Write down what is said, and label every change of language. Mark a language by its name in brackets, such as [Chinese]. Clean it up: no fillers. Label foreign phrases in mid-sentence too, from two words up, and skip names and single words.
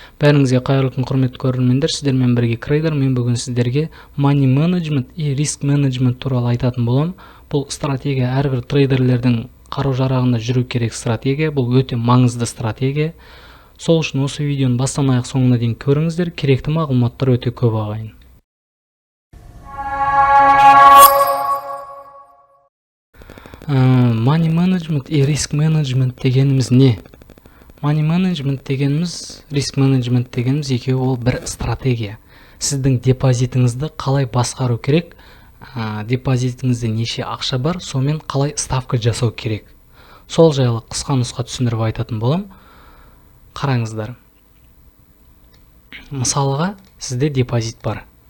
[Kazakh] Бәріңізге қайырлы күн, құрметті көрермендер. Сіздермен бірге Крейдер. Мен бүгін сіздерге [English] money management [Kazakh] и [English] risk management [Kazakh] туралы айтатын болам. Бұл стратегия әрбір трейдерлердің қару-жарағында жүру керек стратегия. Бұл өте маңызды стратегия. Сол үшін осы видеоны бастан аяқ соңына дейін көріңіздер. Керекті мағлұматтар өте көп ағайын. [English] Money management и risk management [Kazakh] дегеніміз не? [English] Money management [Kazakh] дегеніміз, [English] risk management [Kazakh] дегеніміз екеуі ол бір стратегия. Сіздің депозитіңізді қалай басқару керек, депозитіңізде неше ақша бар, сонымен қалай ставка жасау керек. Сол жайлы қысқа нұсқа түсіндіріп айтатын болам. Қараңыздар. Мысалға, сізде депозит бар.